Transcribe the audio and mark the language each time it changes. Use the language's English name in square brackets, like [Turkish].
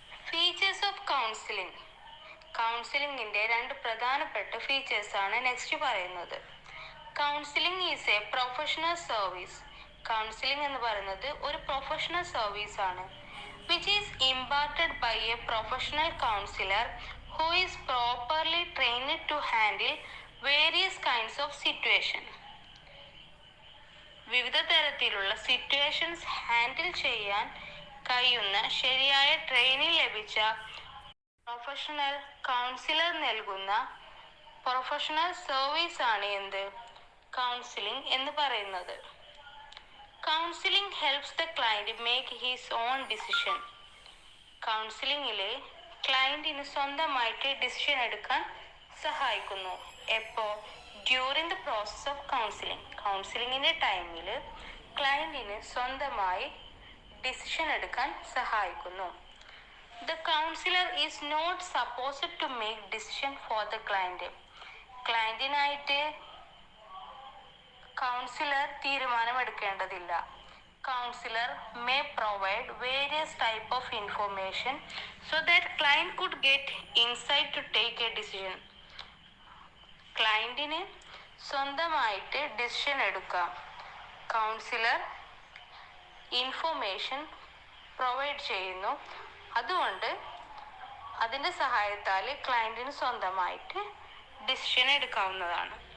[English] Features of counselling. [Malayalam] കൗൺസിലിംഗിന്റെ 2 പ്രധാനപ്പെട്ട features ആണ് next പറയുന്നത്. [English] Counselling is a professional service. [Malayalam] Counselling എന്ന് പറയുന്നത് ഒരു പ്രൊഫഷണൽ സർവീസ് ആണ്, [English] which is imparted by a professional counselor who is properly trained to handle various kinds of situation. [Malayalam] വിവിധ തരത്തിലുള്ള situations handle ചെയ്യാൻ കഴിയുന്ന ശരിയായ ട്രെയിനിങ് ലഭിച്ച പ്രൊഫഷണൽ കൗൺസിലർ നൽകുന്ന പ്രൊഫഷണൽ സർവീസ് ആണ് എന്ത്, കൗൺസിലിംഗ് എന്ന് പറയുന്നത്. [English] Counselling helps the client make his own decision. [Malayalam] കൗൺസിലിംഗില് ക്ലയന്റിന് സ്വന്തമായിട്ട് ഡിസിഷൻ എടുക്കാൻ സഹായിക്കുന്നു. എപ്പോൾ? [English] During the process of counselling. [Malayalam] കൗൺസിലിംഗിന്റെ ടൈമിൽ ക്ലയന്റിന് സ്വന്തമായി ഡിസിഷൻ എടുക്കാൻ സഹായിക്കുന്നു. [English] The counsellor is not supposed to make decision for the client. [Malayalam] ക്ലയന്റിനായിട്ട് councillor തീരുമാനമെടുക്കേണ്ടതില്ല. [English] Counselor may provide various type of information so that client could get insight to take a decision. [Malayalam] ക്ലയന്റിന് സ്വന്തമായിട്ട് decision എടുക്കാം. Councillor information provide ചെയ്യുന്നു. അതുകൊണ്ട് അതിൻ്റെ സഹായത്താൽ ക്ലയന്റിന് സ്വന്തമായിട്ട് decision എടുക്കാവുന്നതാണ്.